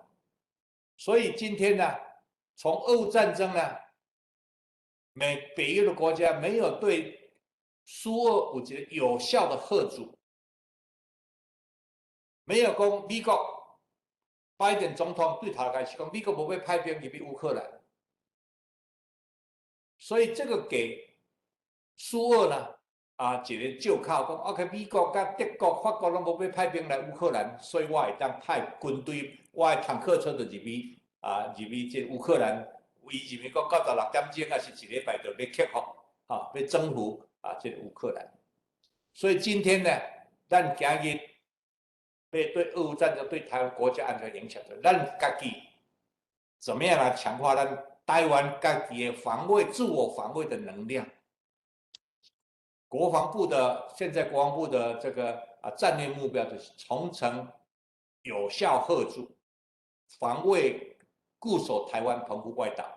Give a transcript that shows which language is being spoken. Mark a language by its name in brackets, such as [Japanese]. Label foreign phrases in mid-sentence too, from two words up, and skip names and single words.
[Min Nan Chinese] 所以今天呢，从俄乌战争呢，北约的国家没有对苏俄有一个有效的吓阻，没有讲美国拜登总统对头开始讲美国不会派兵入去乌克兰，所以这个给苏俄呢一个借口讲 ，OK，美国、甲德国、法国拢无要派兵来乌克兰，所以我会当派军队，我的坦克车就入去这乌克兰，伊认为讲96点钟是1礼拜就要克服要征服这个乌克兰。所以今天呢，咱今日要对俄乌战争对台湾国家安全影响的，咱家己怎么样来强化咱台湾家己的防卫、自我防卫的能量？现在国防部的这个战略目标就是重成有效吓阻、防卫固守台湾澎湖外岛。